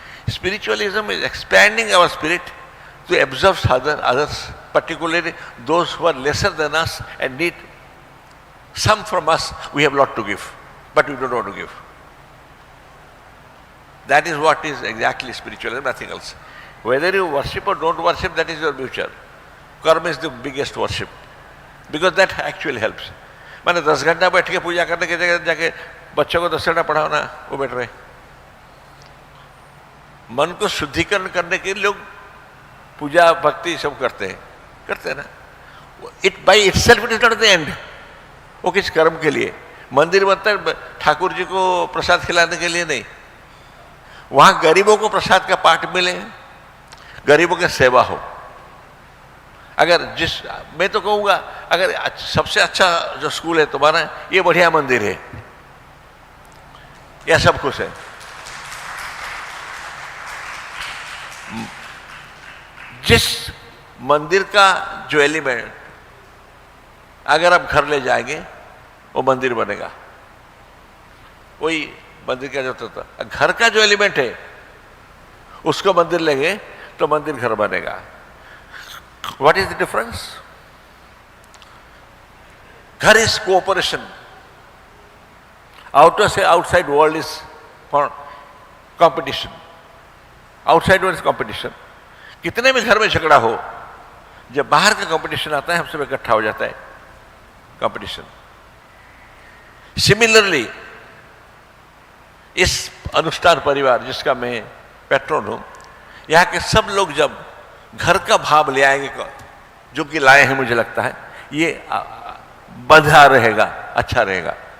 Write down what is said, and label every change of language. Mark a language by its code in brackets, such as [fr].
[en] Spiritualism is expanding our spirit to absorb others, particularly those who are lesser than us and need some from us. We have a lot to give, but we don't want to give. That is what is exactly spiritualism, nothing else. Whether you worship or don't worship, that is your future. Karma is the biggest worship, because that actually helps. [hi] मैंने 10 घंटा बैठ के पूजा करने की जगह जाके बच्चों को 10 घंटा पढ़ाओ ना, वो बैठ रहे। मन को शुद्धिकरण करने के लिए लोग पूजा भक्ति सब करते हैं ना। [en] It by itself it is not the end. [hi] वो किस कर्म के लिए मंदिर बनता है? ठाकुर जी को प्रसाद खिलाने के लिए नहीं, वहां गरीबों को प्रसाद का पाठ मिले, गरीबों की सेवा हो। अगर मैं तो कहूंगा, अगर सबसे अच्छा जो स्कूल है तुम्हारा, ये बढ़िया मंदिर है, यह सब कुछ है। जिस मंदिर का जो एलिमेंट अगर आप घर ले जाएंगे, वो मंदिर बनेगा। वही मंदिर का जो होता, घर का जो एलिमेंट है उसको मंदिर लेंगे तो मंदिर घर बनेगा। [en] What is the difference? घर is cooperation. Outside world is for competition. Outside world is competition. [hi] कितने भी घर में झगड़ा हो, जब बाहर का कंपटीशन आता है हम सब इकट्ठा हो जाता है कंपटीशन। सिमिलरली इस अनुष्ठान परिवार जिसका मैं पैट्रन हूं, यहाँ के सब लोग जब घर का भाव ले आएंगे, जो कि लाए हैं, मुझे लगता है ये बंधा रहेगा, अच्छा रहेगा।